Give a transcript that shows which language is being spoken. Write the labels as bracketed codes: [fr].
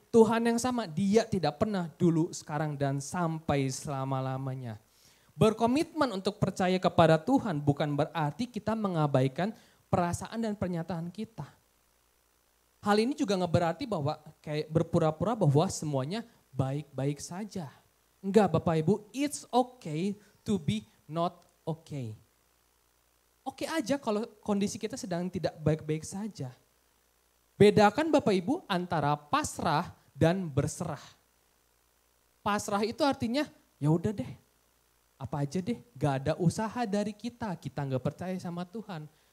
[id] Tuhan yang sama, dia tidak pernah dulu, sekarang, dan sampai selama-lamanya. Berkomitmen untuk percaya kepada Tuhan bukan berarti kita mengabaikan perasaan dan pernyataan kita. Hal ini juga nggak berarti bahwa kayak berpura-pura bahwa semuanya baik-baik saja. [en] Enggak Bapak Ibu, it's okay to be not okay. [id] Oke aja kalau kondisi kita sedang tidak baik-baik saja. Bedakan Bapak Ibu antara pasrah dan berserah. Pasrah itu artinya ya udah deh, apa aja deh, gak ada usaha dari kita gak percaya sama Tuhan.